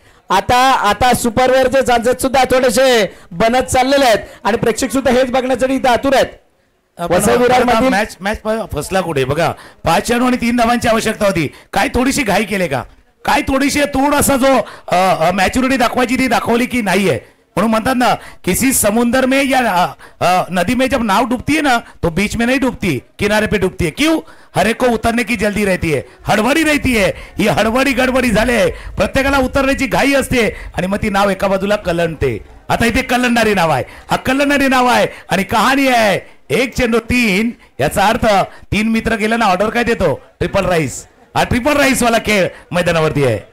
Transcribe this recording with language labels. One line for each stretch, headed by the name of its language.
Marathi: आता सुपरओव्हरचे चान्सेस सुद्धा थोडेसे बनत चाललेले आहेत आणि प्रेक्षक सुद्धा हेच बघण्यासाठी इथे आतुर आहेत. वसई विरार मधील मॅच मॅच फसला कुठे बघा. 5 चेंडू आणि 3 धावांची आवश्यकता होती. काय थोडीशी घाई केले का? काय थोडासा जो मॅच्युरिटी दाखवायची ती दाखवली की नाहीये.
Hindi: म्हणून म्हणतात ना किसी समुंदर में या नदी में जब नाव डूबती है ना तो बीच में नहीं डूबती, किनारे पे डूबती है. क्यों? हर एक को उतरने की जल्दी रहती है, हडबडी रहती है.
Marathi: ही हडबडी गडबडी झाले, प्रत्येकाला उतरण्याची घाई असते आणि मग ती नाव एका बाजूला कलंडते. आता इथे कलंडणारी नाव आहे, हा कलंडणारी नाव आहे आणि कहाणी आहे 1 चेंडू 3. याचा अर्थ 3 मित्र गेले ना ऑर्डर काय देतो? Triple rice. हा ट्रिपल राईस वाला खेळ मैदानावरती आहे.